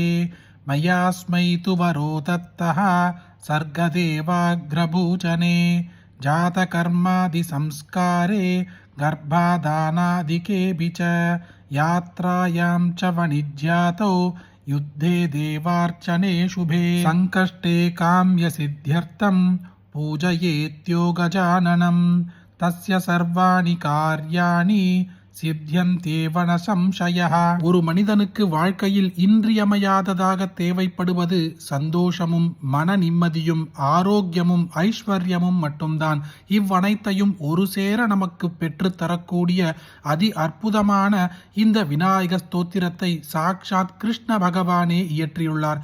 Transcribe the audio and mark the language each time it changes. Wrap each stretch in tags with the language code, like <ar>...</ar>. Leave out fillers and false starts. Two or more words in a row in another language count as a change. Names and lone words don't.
<sa>मयास्मै तु वरो दत्तः सर्गदेवाग्रभूचने जातकर्मादिसंस्कारे गर्भाधानादिकेऽपि च यात्रायां च वणिज्यातौ युद्धे देवार्चने शुभे संकष्टे काम्यसिद्ध्यर्थं पूजयेत्यो गजाननं तस्य सर्वाणि कार्याणि सिद्ध्यन्त्येव न संशयः.</sa> <ta>ஒரு மனிதனுக்கு வாழ்க்கையில் இன்றியமையாததாக தேவைப்படுவது சந்தோஷமும் மன நிம்மதியும் ஆரோக்கியமும் ஐஸ்வர்யமும் மட்டும்தான். இவ்வனைத்தையும் ஒரு சேர நமக்கு பெற்று தரக்கூடிய அதி அற்புதமான இந்த விநாயக ஸ்தோத்திரத்தை சாக்ஷாத் கிருஷ்ண பகவானே இயற்றியுள்ளார்.</ta>